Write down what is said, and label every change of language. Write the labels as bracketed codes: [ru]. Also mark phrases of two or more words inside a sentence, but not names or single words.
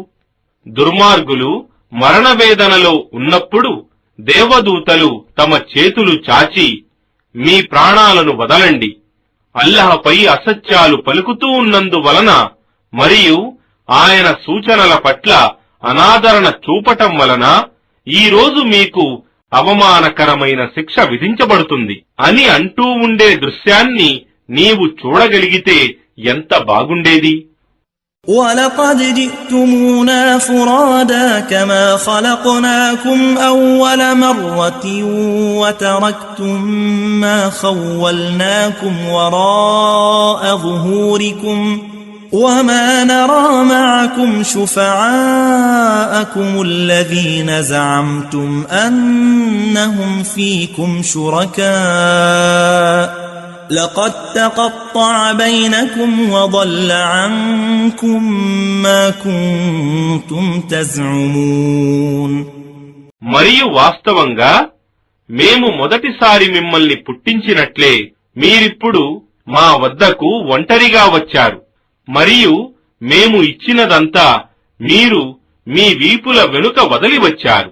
[te] దుర్మార్గులు మరణవేదనలో ఉన్నప్పుడు దేవదూతలు తమ చేతులు చాచి, మీ ప్రాణాలను వదలండి, అల్లాహపై అసత్యాలు పలుకుతూ ఉన్నందువలన మరియు ఆయన సూచనల పట్ల అనాదరణ చూపటం వలన ఈ రోజు మీకు అవమానకరమైన శిక్ష విధించబడుతుంది అని అంటూ ఉండే దృశ్యాన్ని నీవు చూడగలిగితే ఎంత బాగుండేది. [ar] وَلَقَدْ جِئْتُمُونَا فُرَادَى كَمَا خَلَقْنَاكُمْ أَوَّلَ مَرَّةٍ وَتَرَكْتُم مَّا خَوَّلْنَاكُمْ وَرَاءَ ظُهُورِكُمْ وَمَا نَرَىٰ مَعَكُمْ شُفَعَاءَكُمُ الَّذِينَ زَعَمْتُمْ أَنَّهُمْ فِيكُمْ شُرَكَاءُ لَقَد تَّقَطَّعَ بَيْنَكُمْ وَضَلَّ عَنكُم مَّا كُنتُمْ تَزْعُمُونَ [te] మరియు వాస్తవంగా మేము మొదటిసారి మిమ్మల్ని పుట్టించినట్లే మీరిప్పుడు మా వద్దకు ఒంటరిగా వచ్చారు. మరియు మేము ఇచ్చినదంతా మీరు మీ వీపుల వెనుక వదిలి వచ్చారు.